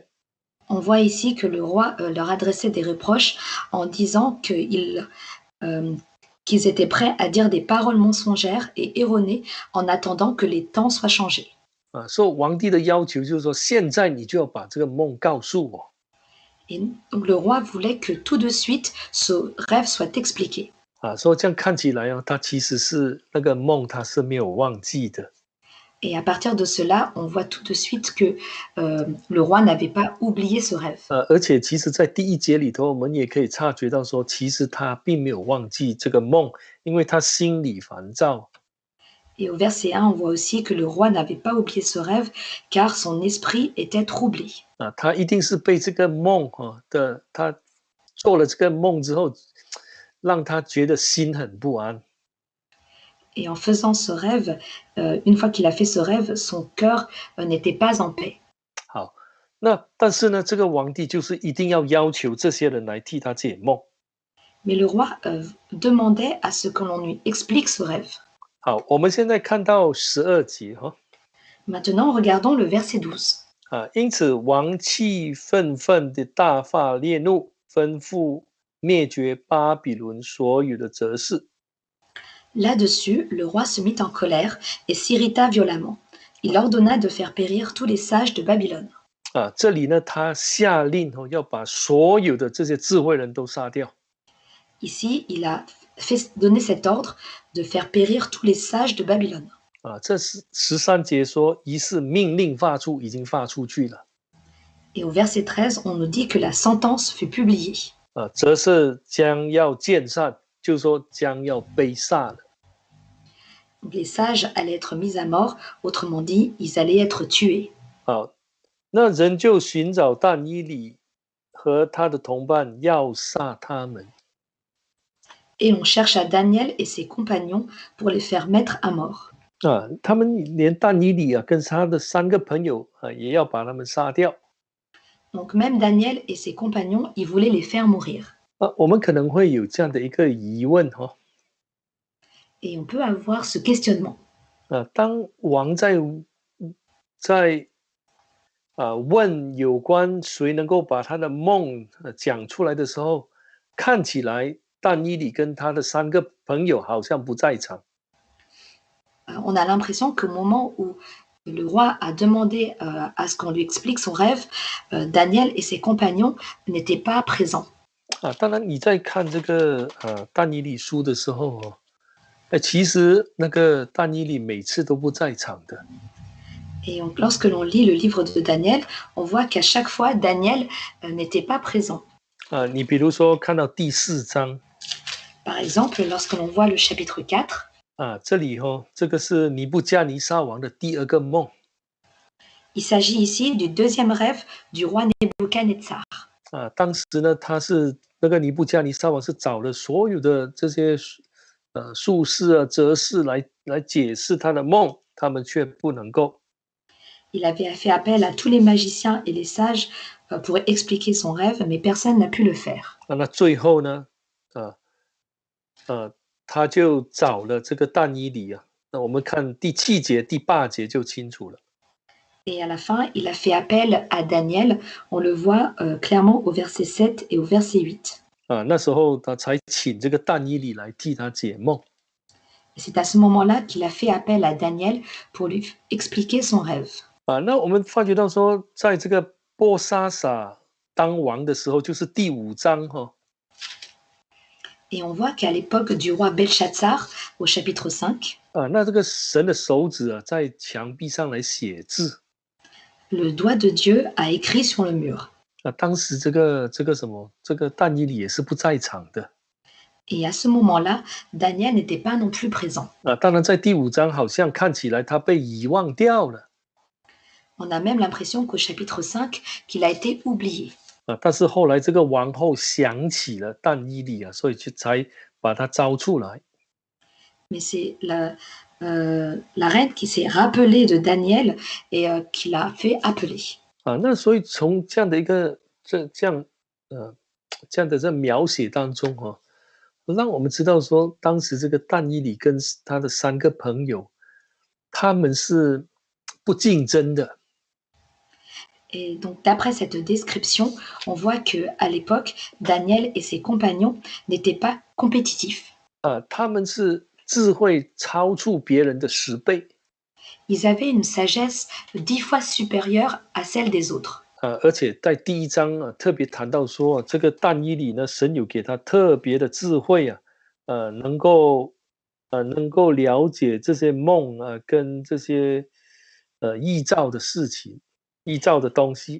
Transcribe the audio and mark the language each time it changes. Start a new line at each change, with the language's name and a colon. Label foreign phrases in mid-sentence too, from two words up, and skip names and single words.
French: On voit ici que le roi leur adressait des reproches en disant qu'ils étaient prêts à dire des paroles mensongères et erronées en attendant que les temps soient changés.
Chinese: 所以皇帝的要求就是说，现在你就要把这个梦告诉我。
French: Et donc le roi voulait que tout de suite ce rêve soit expliqué.
Chinese: 所以这样看起来他其实是那个梦他是没有忘记的。
French: Et à partir de cela, on voit tout de suite que le roi n'avait pas oublié ce rêve.
Chinese: 而且其实在第1节里头，我们也可以察觉到说，其实他并没有忘记这个梦，因为他心里烦躁。
French: Et au verset 1, on voit aussi que le roi n'avait pas oublié ce rêve, car son esprit était troublé.
Chinese: 他一定是被这个梦他做了这个梦之后，让他觉得心很不安。
French: Et en faisant ce rêve, une fois qu'il a fait ce rêve, son cœur n'était pas en paix.
Chinese: 好， 那但是呢，这个皇帝就是一定要求这些人来替他解梦。
French: Mais le roi demandait à ce que l'on lui explique ce rêve.
Chinese: 好，我们现在看到12节哈。
French: Maintenant, regardons le verset 12.
Chinese: 因此王气愤愤的大发烈怒，吩咐灭绝巴比伦所有的哲士。
French: Là-dessus, le roi se mit en colère et s'irrita violemment. Il ordonna de faire périr tous les sages de Babylone.
Chinese: 这里呢，他下令要把所有的这些智慧人都杀掉。
French: Ici, il a donné cet ordre de faire périr tous les sages de Babylone.
Chinese: 这是13节说，于是命令发出，已经发出去了。
French: Et au verset 13, on nous dit que la sentence fut publiée.
Chinese: 哲士将要见善，就是说将要被杀了。
French: Donc, les sages allaient être mis à mort, autrement dit, ils allaient être tués.
Chinese: 好，那人就寻找但以理和他的同伴，要杀他们。
French: Et on chercha Daniel et ses compagnons pour les faire mettre à mort.
Chinese: 他们连但以理跟他的3个朋友也要把他们杀掉。
French: Donc même Daniel et ses compagnons, ils voulaient les faire mourir.
Chinese: 我们可能会有这样的一个疑问
French: Et on peut avoir ce questionnement.
Chinese: 当王在问有关谁能够把他的梦讲出来的时候，看起来但以理跟他的3个朋友好像不在场。
French: On a l'impression qu'au moment où le roi a demandé à ce qu'on lui explique son rêve, Daniel et ses compagnons n'étaient pas présents.
Chinese: 当然你在看这个但以理书的时候其实那个但以理每次都不在场的。
French: Et donc, lorsque l'on lit le livre de Daniel, on voit qu'à chaque fois, Daniel n'était pas présent.
Chinese: 你比如说看到第4章。
French: Par exemple, lorsque l'on voit le chapitre 4.
Chinese: 这里这个是尼布加尼撒王的第2个梦。
French: Il s'agit ici du deuxième rêve du roi Nebuchadnezzar.
Chinese: 当时呢，他是那个尼布加尼撒王是找了所有的这些术士哲士来解释他的梦，他们却不能够。
French: Il avait fait appel à tous les magiciens et les sages pour expliquer son rêve, mais personne n'a pu le faire.
Chinese: 那最后呢，他就找了这个但以理那我们看第7节、第8节就清楚了。
French: Et à la fin, il a fait appel à Daniel. On le voit clairement au verset 7 et au verset 8.
Chinese: 那时候他才请这个但以理来替他解梦。
French: C'est à ce moment-là qu'il a fait appel à Daniel pour lui expliquer son rêve.
Chinese: 那我们发觉到说，在这个波沙撒当王的时候，就是第5章
French: Et on voit qu'à l'époque du roi Belshazzar, au chapitre 5,
Chinese: 那这个神的手指在墙壁上来写字。
French: le doigt de Dieu a écrit sur le mur.
Chinese: 当时这个但以理也是不在场的。
French: Et à ce moment-là, Daniel n'était pas non plus présent.
Chinese: 当然在第5章好像看起来他被遗忘掉了。
French: On a même l'impression qu'au chapitre 5, qu'il a été oublié.
Chinese: 但是后来这个王后想起了但以理所以才把他招出来。
French: Mais c'est la reine qui s'est rappelée de Daniel et qui l'a fait appeler.
Chinese: 那所以从这样的一个这样的这描写当中让我们知道说，当时这个但以理跟他的3个朋友，他们是不竞争的。
French: Et donc, d'après cette description, on voit qu'à l'époque, Daniel et ses compagnons n'étaient pas compétitifs.
Chinese: 他们是智慧超出别人的10倍。
French: Ils avaient une sagesse 10 fois supérieure à celle des autres.
Chinese: 而且在第1章特别谈到说，这个但以理呢，神有给他特别的智慧能够了解这些梦跟这些异兆的事情、异兆的东西。